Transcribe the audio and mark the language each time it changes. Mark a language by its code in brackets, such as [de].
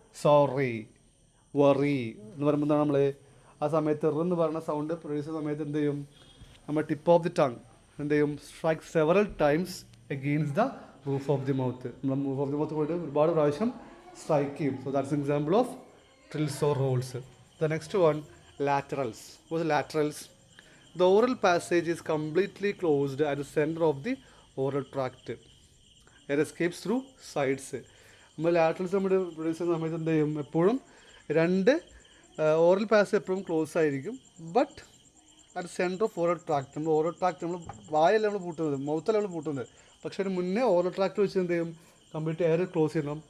[ml] Sorry, worry എന്ന് പറയുമ്പോൾ എന്താണ് നമ്മൾ ആ സമയത്ത് റ് എന്ന് പറയുന്ന സൗണ്ട് പ്രൊഡ്യൂസ് ചെയ്യുന്ന സമയത്ത് എന്ത് ചെയ്യും? നമ്മൾ [en] tip of the tongue [ml] എന്ത് ചെയ്യും? [en] Strike several times against the roof of the mouth. [ml] നമ്മൾ [en] roof of the mouth [ml] പോയിട്ട് ഒരുപാട് പ്രാവശ്യം [en] Strike ചെയ്യും. So that's example of trills or rolls. The next one, laterals. What are laterals? The oral passage is completely closed at the center of the oral tract. Air escapes through sides. [ml] നമ്മൾ laterals നമ്മൾ produce ചെയ്യുന്ന സമയത്ത് എന്ത് ചെയ്യും? എപ്പോഴും രണ്ട് oral passage എപ്പോഴും close ആയിരിക്കും. [en] But at centre of oral tract. [ml] നമ്മൾ ഓറൽ ട്രാക്ട് നമ്മൾ വായല്ല നമ്മൾ പൂട്ടുന്നത്, മൗത്തല്ല നമ്മൾ പൂട്ടുന്നത്. പക്ഷേ അതിന് മുന്നേ ഓറൽ ട്രാക്ട് വെച്ച് എന്ത് ചെയ്യും? കംപ്ലീറ്റ് എയർ ക്ലോസ് ചെയ്യണം.